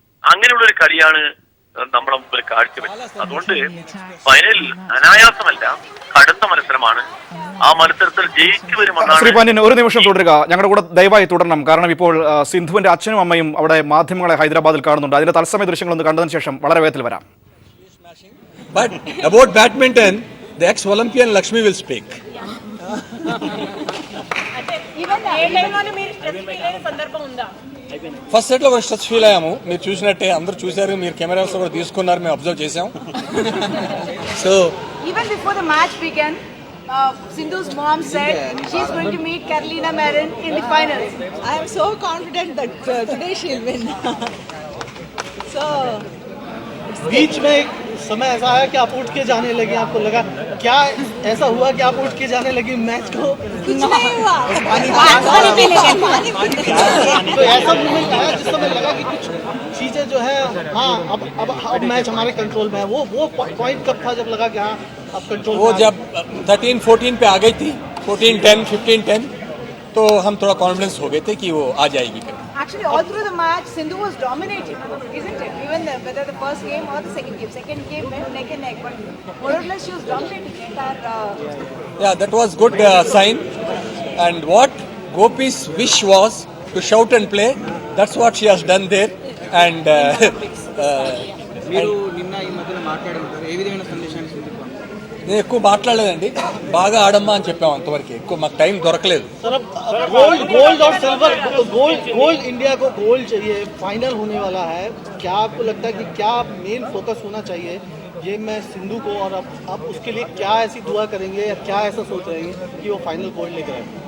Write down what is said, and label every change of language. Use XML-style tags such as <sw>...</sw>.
<ml>അങ്ങനെയുള്ളൊരു കളിയാണ് നമ്മുടെ മുമ്പിൽ കാഴ്ചവെച്ചത്. അതുകൊണ്ട് ഫൈനൽ അനായാസമല്ല, കടുത്ത മത്സരമാണ്. ആ മത്സരത്തിൽ ജയിച്ചു വരുമെന്നാണ്. ശ്രീ പന്നിൻ, ഒരു നിമിഷം തുടരുക, ഞങ്ങളുടെ കൂടെ ദയവായി തുടരണം. കാരണം ഇപ്പോൾ സിന്ധുവിന്റെ അച്ഛനും അമ്മയും അവിടെ മാധ്യമങ്ങളെ ഹൈദരാബാദിൽ കാണുന്നുണ്ട്. അതിന്റെ തത്സമയ ദൃശ്യങ്ങളൊന്ന് കണ്ടതിന് ശേഷം വളരെ വേഗത്തിൽ വരാം.</ml> <en>But about badminton, the ex-Olympian Lakshmi will speak.</en> <te>First సెట్లో కొంచెం స్ట్రెస్ ఫీల్ అయ్యాము. మీరు చూసినట్టే అందరూ చూశారు, మీరు కెమెరాస్ కూడా తీసుకున్నారు, మేము అబ్జర్వ్ చేసాం.</te> <en>So even before the match began, Sindhu's mom said she's going to meet Carolina Marin in the finals. I am so confident that today she'll win. So</en> <hi>बीच में समय ऐसा आया कि आप उठ के जाने लगे, आपको लगा क्या ऐसा हुआ कि आप उठ के जाने लगी मैच को? कुछ नहीं हुआ. तो ऐसा मोमेंट आया जिस समय लगा कि कुछ चीजें जो है हाँ अब मैच हमारे कंट्रोल में है. वो पॉइंट कब था जब लगा कि हाँ अब कंट्रोल वो जब 13-14 पे आ गई थी, 14-10, 15-10, तो हम थोड़ा कॉन्फिडेंस हो गए थे कि वो आ जाएगी.</hi> <en>Actually, all through the match, Sindhu was dominating, isn't it? Even whether the first game or the second game. Second game went neck and neck, but more or less she was dominating the entire. Yeah, that was good sign. And what Gopi's wish was to shout and play. That's what she has done there. And</en> <te>మీరు నిన్న ఈ మధ్యన మాట్లాడారు ఏ విధమైన సందేశాన్ని Sindhu నేను ఎక్కువ మాట్లాడలేదండి, బాగా ఆడమ్మా అని చెప్పాము అంతవరకు. ఎక్కువ మాకు టైం దొరకలేదు.</te> <hi>गोल्ड और सिल्वर गोल्ड इंडिया को गोल्ड चाहिए, फाइनल होने वाला है. क्या आपको लगता है कि क्या मेन फोकस होना चाहिए ये मैं सिंधु को, और अब उसके लिए क्या ऐसी दुआ करेंगे या क्या ऐसा सोच रहे हैं कि वो फाइनल गोल्ड लेकर आए?</hi>